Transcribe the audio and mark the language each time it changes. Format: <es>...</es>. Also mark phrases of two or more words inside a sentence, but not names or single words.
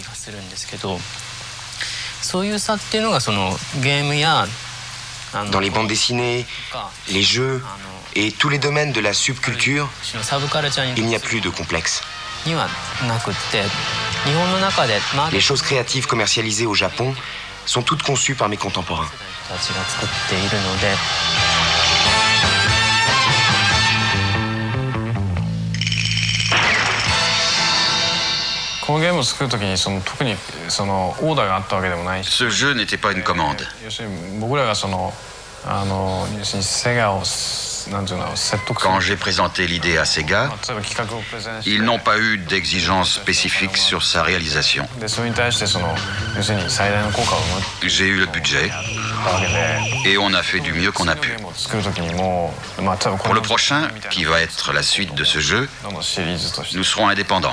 <fr>Dans les bandes dessinées, les jeux et tous les domaines de la subculture, il n'y a plus de complexe. Les choses créatives commercialisées au Japon sont toutes conçues par mes contemporains.</fr> <ja>このゲームを作るときに特にオーダーがあったわけでもないし。</ja> <fr>Ce jeu n'était pas une commande.</fr> <ja>要するに僕らが要するにセガを</ja> <fr>Quand j'ai présenté l'idée à Sega, ils n'ont pas eu d'exigence spécifique sur sa réalisation. J'ai eu le budget et on a fait du mieux qu'on a pu. Pour le prochain, qui va être la suite de ce jeu, nous serons indépendants.</fr>